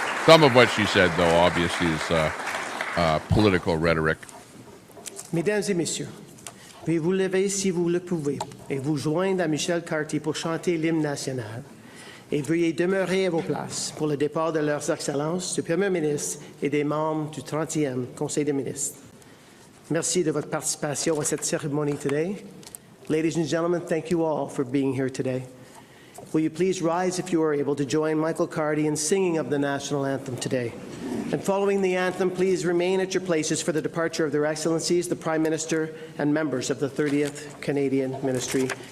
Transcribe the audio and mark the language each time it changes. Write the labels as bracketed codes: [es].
[en] Some of what she said, though, obviously is political rhetoric. [fr] Mesdames et messieurs, veuillez vous lever si vous le pouvez et vous joindre à Michel Cartier pour chanter l'hymne national. Et veuillez demeurer à vos places pour le départ de leurs excellences, du Premier ministre et des membres du 30e Conseil des ministres. Merci de votre participation à cette cérémonie [en] today. Ladies and gentlemen, thank you all for being here today. Will you please rise if you are able to join Michael Carty in singing of the national anthem today? And following the anthem, please remain at your places for the departure of Their Excellencies, the Prime Minister, and members of the 30th Canadian Ministry.